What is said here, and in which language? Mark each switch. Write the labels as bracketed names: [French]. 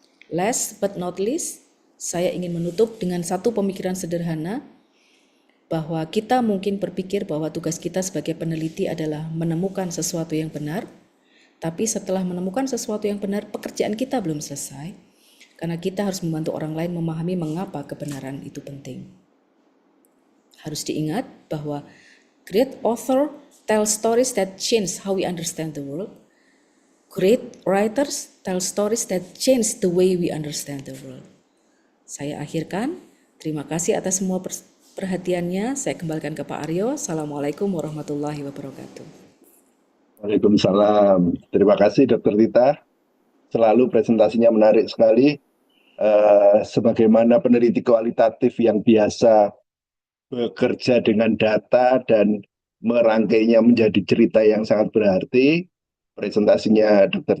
[Indonesian] Last but not least, saya ingin menutup dengan satu pemikiran sederhana, bahwa kita mungkin berpikir bahwa tugas kita sebagai peneliti adalah menemukan sesuatu yang benar, tapi setelah menemukan sesuatu yang benar, pekerjaan kita belum selesai, karena kita harus membantu orang lain memahami mengapa kebenaran itu penting. Harus diingat bahwa [English] great author tell stories that change how we understand the world. Great writers tell stories that change the way we understand the world. [Indonesian] Saya akhirkan. Terima kasih atas semua perhatiannya. Saya kembalikan ke Pak Aryo. Assalamualaikum warahmatullahi wabarakatuh. Waalaikumsalam. Terima kasih Dr. Tita. Selalu presentasinya menarik sekali. Sebagaimana peneliti kualitatif yang biasa bekerja dengan data dan merangkainya menjadi cerita yang sangat berarti, presentasinya Dr.